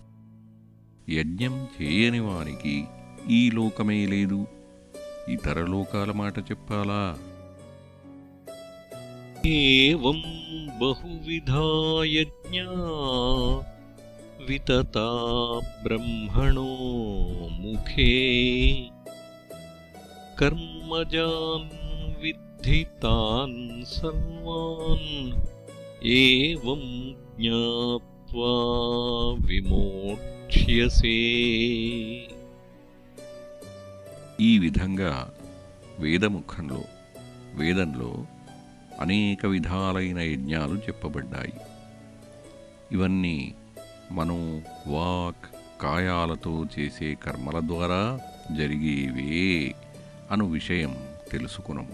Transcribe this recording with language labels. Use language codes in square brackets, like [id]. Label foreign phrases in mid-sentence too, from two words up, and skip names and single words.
[te] యజ్ఞం చేయని వానికి ఈ లోకమే లేదు, ఇతర లోకాల మాట చెప్పాలా? [sa] एवं बहुविधा यज्ञा वितता ब्रह्मणो मुखे कर्मजान् विद्धि विद्धि तान् सर्वान् एवं ज्ञात्वा विमोक्ष्यसे। [te] ఈ విధంగా వేదంలో అనేక విధాలైన యజ్ఞాలు చెప్పబడ్డాయి. ఇవన్నీ మనో వాక్ కాయాలతో చేసే కర్మల ద్వారా జరిగేవే అను విషయం తెలుసుకునము.